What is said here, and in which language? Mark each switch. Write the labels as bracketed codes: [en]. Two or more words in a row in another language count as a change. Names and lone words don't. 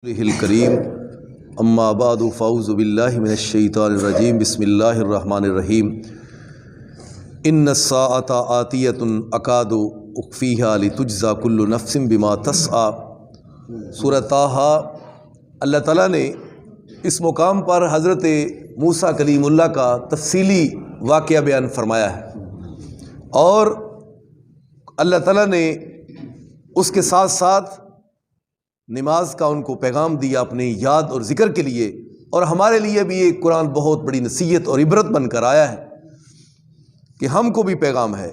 [ar] الکریم اما بعد فاعوذ باللہ من الشیطان الرجیم بسم اللہ الرحمن الرحیم ان الساعۃ آتیۃ اکاد اخفیہا لتجزی کل نفس بما تسعی۔ سورہ طٰہٰ۔ [ur] اللہ تعالیٰ نے اس مقام پر حضرت موسیٰ کلیم اللہ کا تفصیلی واقعہ بیان فرمایا ہے، اور اللہ تعالیٰ نے اس کے ساتھ ساتھ نماز کا ان کو پیغام دیا اپنے یاد اور ذکر کے لیے، اور ہمارے لیے بھی یہ قرآن بہت بڑی نصیحت اور عبرت بن کر آیا ہے کہ ہم کو بھی پیغام ہے۔